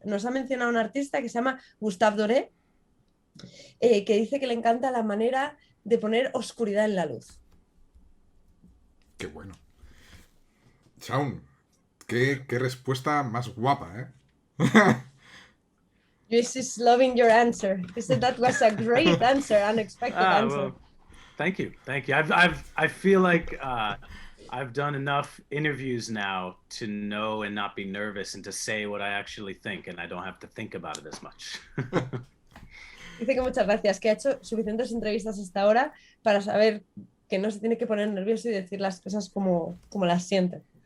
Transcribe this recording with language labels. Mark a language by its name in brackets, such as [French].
[Spanish] Nos ha mencionado un artista que se llama Gustave Doré, que dice que le encanta la manera de poner oscuridad en la luz. Qué bueno. Shawn, qué respuesta más guapa, ¿eh? [English] This is loving your answer. He said that was a great answer, unexpected answer. Well, thank you. I feel like I've done enough interviews now to know and not be nervous and to say what I actually think, and I don't have to think about it as much. [Spanish] Dice que muchas gracias, que ha hecho suficientes entrevistas hasta ahora para saber que no se tiene que poner nervioso y decir las cosas como las siente.